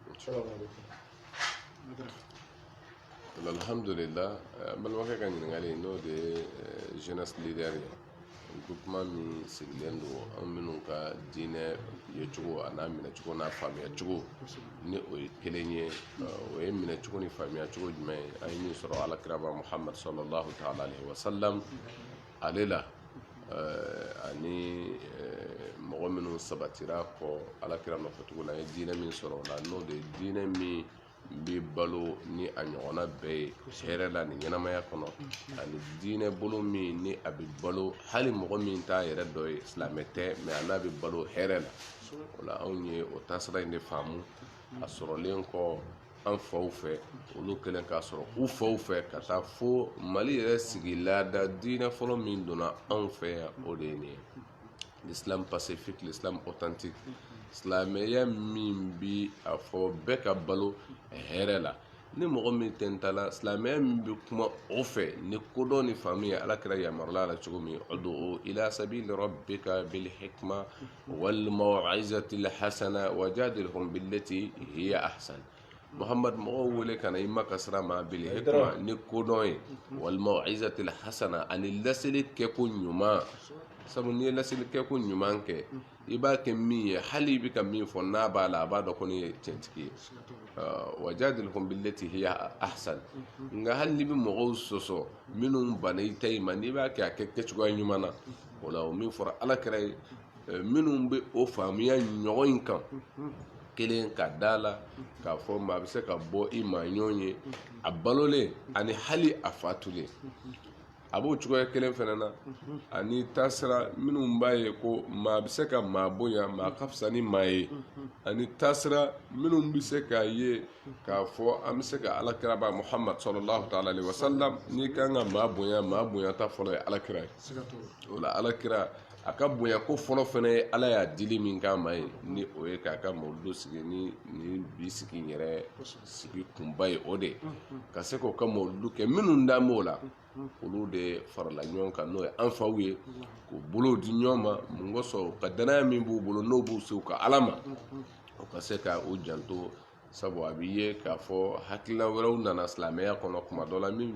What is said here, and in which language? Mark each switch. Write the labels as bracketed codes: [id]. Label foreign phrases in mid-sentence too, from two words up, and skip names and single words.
[bm] alhamdulillah balimakɛ ka ɲininkali n'o de ye [fr] jeunesse leader [bm] ye groupement min sigilen don an minnu ka diinɛ yecogo a n'a minɛcogo n'a faamuyacogo ni o ye kelen ye o ye minɛcogo ni faamuyacogo jumɛn ye an ye min sɔrɔ alakiraba Muhammad [ar] صلى الله تعالى عليه وسلم [bm] ale la ani mɔgɔ minnu sabatira kɔ alakira nɔfɛcogo la an ye diinɛ min sɔrɔ o la n'o de ye diinɛ min bɛ balo ni a ɲɔgɔnna bɛɛ ye hɛrɛ la ni ɲɛnamaya kɔnɔ ani diinɛ bolo min ni a bɛ balo hali mɔgɔ min t'a yɛrɛ dɔ ye silamɛ tɛ mɛ a n'a bɛ balo hɛrɛ la o la anw ye o taasira in de faamu a sɔrɔlen kɔ an faw fɛ olu kɛlen k'a sɔrɔ u faw fɛ ka taa fo Mali yɛrɛ sigi laada diinɛ fɔlɔ min donna anw fɛ yan o de ye nin ye [fr] l'islam pacifique l'islam authentique [bm] silamɛya min bi a fɔ bɛɛ ka balo hɛrɛ la ni mɔgɔ min tɛnta la silamɛya min bɛ kuma o fɛ ni kodɔn ni faamu ye alakira yamarula la cogo min [ar] ادع إلى سبيل ربك بالحكمة والموعظة الحسنة وجادلهم بالتي هي أحسن [bm] Muhammad mɔgɔw wele ka na i ma ka sira ma [ar] بالحكمة [bm] ni kodɔn ye [ar] والموعظة الحسنة [bm] ani laseli kɛko ɲuman sabu n'i ye laseli kɛko ɲuman kɛ i b'a kɛ min ye hali i bɛ ka min fɔ n'a b'a la a b'a dɔn ko nin ye tiɲɛtigi ye [ar] وجادلهم بالتي هي أحسن [bm] nka hali n'i bɛ mɔgɔw sɔsɔ minnu banna i ta in ma n'i b'a kɛ a kɛ kɛcogoya ɲuman na o la o min fɔra alakira ye minnu bɛ o faamuya ɲɔgɔn in kan kelen ka da la k'a fɔ maa bɛ se ka bɔ i ma ɲɔgɔn ye a balolen ani hali a fatulen a b'o cogoya kelen fana na ani taasira minnu b'a ye ko maa bɛ se ka maa bonya maa ka fisa ni maa ye ani taasira minnu bɛ se k'a ye k'a fɔ an bɛ se ka alakira ba Muhammad [ar] صلى الله تعالى عليه وسلم [bm] n'i kan ka maa bonya ta fɔlɔ ye alakira ye o la alakira a ka bonya ko fɔlɔ fana ye ala y'a dili min k'a ma ye ni o ye k'a ka mawulidu sigi ni bi sigi yɛrɛ sigi kunba ye o de ka se k'o ka mawulidu kɛ minnu dan b'o la olu de farala ɲɔgɔn kan n'o ye an faw ye k'u bolow di ɲɔgɔn ma mun kosɔn ka danaya min b'u bolo n'o b'u se u ka ala ma o ka se ka u janto sabu a b'i ye k'a fɔ hakilina wɛrɛw nana silamɛya kɔnɔ kuma dɔ la min bɛ